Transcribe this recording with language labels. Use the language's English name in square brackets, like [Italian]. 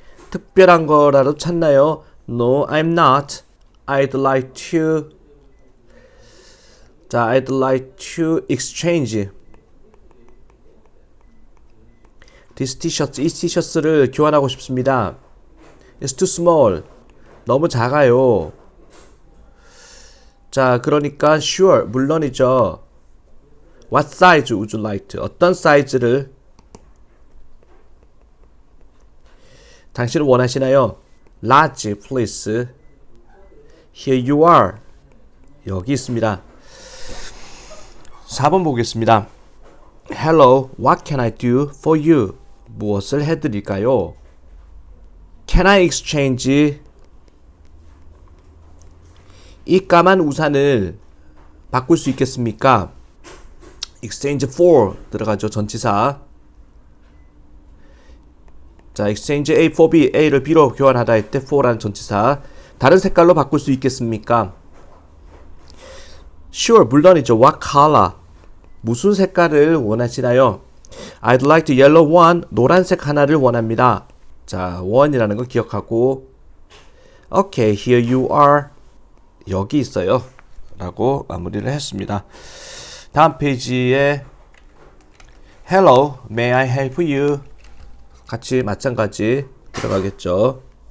[Korean] 특별한 거라도 찾나요? [English] No, I'm not. I'd like to 자, I'd like to exchange this t-shirt. [Korean] 이 티셔츠를 교환하고 싶습니다. [English] It's too small. [Korean] 너무 작아요. 자, 그러니까 sure, 물론이죠. [English] What size would you like to? [Korean] 어떤 사이즈를 당신은 원하시나요? [English] Large, please. Here you are. [Korean] 여기 있습니다. 4번 보겠습니다. [English] Hello, what can I do for you? [Korean] 무엇을 해드릴까요? [English] Can I exchange [Korean] 이 까만 우산을 바꿀 수 있겠습니까? exchange for 들어가죠. 전치사. 자, [English] exchange A for B, [Korean] A를 B로 교환하다 할 때 for라는 전치사. 다른 색깔로 바꿀 수 있겠습니까? [English] Sure, [Korean] 물론이죠. [English] What color? [Korean] 무슨 색깔을 원하시나요? [English] I'd like the yellow one. [Korean] 노란색 하나를 원합니다. 자, one이라는 거 기억하고 [English] Okay, here you are. [Korean] 여기 있어요. 라고 마무리를 했습니다. 다음 페이지에 [English] Hello, may I help you? [Korean] 같이 마찬가지 들어가겠죠.